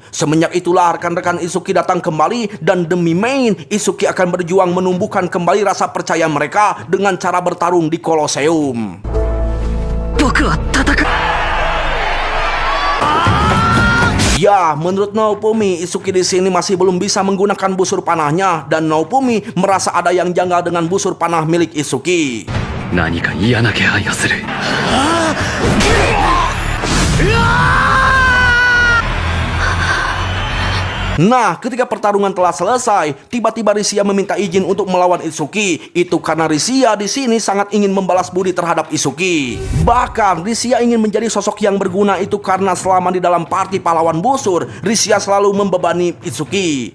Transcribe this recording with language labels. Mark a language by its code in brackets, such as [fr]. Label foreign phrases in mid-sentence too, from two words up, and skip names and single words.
[id] Semenjak itulah rekan-rekan Itsuki datang kembali, dan demi Main, Itsuki akan berjuang menumbuhkan kembali rasa percaya mereka dengan cara bertarung di Kolosium. Ya, menurut Naofumi, Itsuki di sini masih belum bisa menggunakan busur panahnya, dan Naofumi merasa ada yang janggal dengan busur panah milik Itsuki. [ja] 何か嫌な気配がする。 [id] Nah, ketika pertarungan telah selesai, tiba-tiba Risia meminta izin untuk melawan Itsuki. Itu karena Risia di sini sangat ingin membalas budi terhadap Itsuki. Bahkan Risia ingin menjadi sosok yang berguna, itu karena selama di dalam party pahlawan busur, Risia selalu membebani Itsuki.